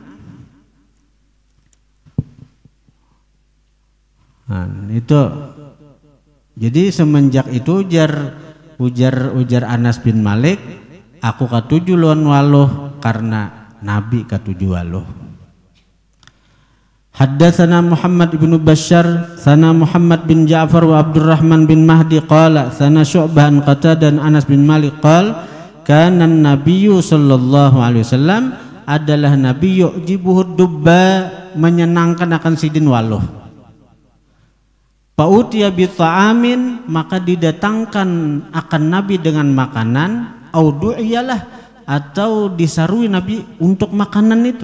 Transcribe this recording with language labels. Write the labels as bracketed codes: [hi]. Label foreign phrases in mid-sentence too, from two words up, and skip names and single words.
[id] Nah, itu. [bjn] Jadi semenjak itu ujar Anas bin Malik, aku katuju lawan waluh karena Nabi katuju waluh. [ar] حدثنا محمد بن بشار، نا محمد بن جعفر وعبد الرحمن بن مهدي قال، نا شعبة عن قتادة عن أنس بن مالك قال، كان النبي صلى الله عليه وسلم, [bjn] adalah Nabi [ar] يعجبه الدباء, [bjn] menyenangkan akan sidin waluh. [ar] فأتي بطعام, [bjn] maka didatangkan akan Nabi dengan makanan, [ar] أو دعي له, [bjn] atau disarui Nabi untuk makanan itu.